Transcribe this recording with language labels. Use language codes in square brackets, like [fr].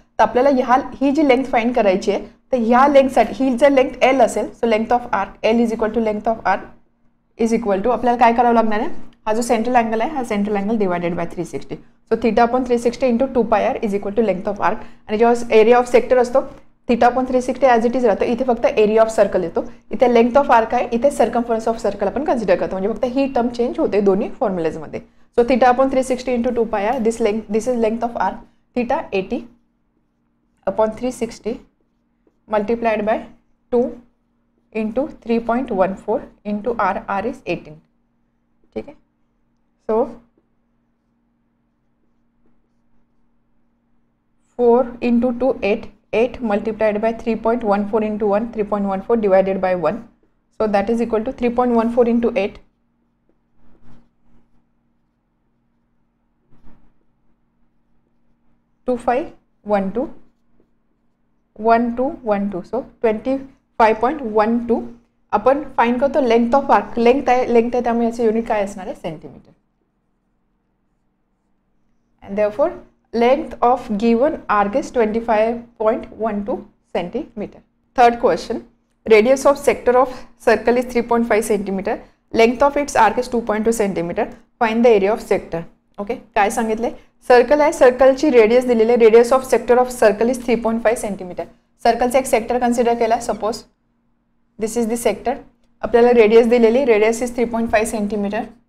[mr] तर आपल्याला ही जी length find करायची आहे तर ह्या लेंथसाठी ही जर लेंथ एल असेल so length of arc L is equal to length of arc is equal to आपल्याला काय करावं लागणार आहे, हा जो सेंट्रल अँगल आहे हा central angle divided by 360. [en] So theta upon 360 into 2πr is equal to length of arc. [mr] आणि जेव्हा एरिया ऑफ सेक्टर असतो theta upon 360 as it is राहतो. इथे फक्त एरिया ऑफ सर्कल येतो, इथे लेंथ ऑफ आर्क आहे, इथे सर्कम्फरन्स ऑफ सर्कल आपण कन्सिडर करतो. म्हणजे फक्त ही टर्म चेंज होते दोन्ही फॉर्म्युलेजमध्ये. [en] So theta upon 360 into 2πr this is length of arc. Theta 80 upon 360 multiplied by 2 into 3.14 into r is 18. [mr] ठीक आहे. [en] So 4 into 2 8 multiplied by 3.14 into 1 3.14 divided by 1. So that is equal to 3.14 into 8 2512 1212. [mr] So 25.12 आपण find करतो length of arc. Length आहे त्यामुळे याचे unit काय असणार आहे, centimetre. [en] and therefore length of given arc is 25.12 centimeter. Third question, radius of sector of circle is 3.5 centimeter, length of its arc is 2.2 centimeter, find the area of sector. [mr] Okay, काय सांगितले, circle आहे, सर्कलची radius दिलेली आहे, [en] Radius of sector of circle is 3.5 centimetre. [mr] सर्कलचा एक sector consider केला, suppose this is the sector, आपल्याला radius दिलेली, radius is 3.5 centimetre.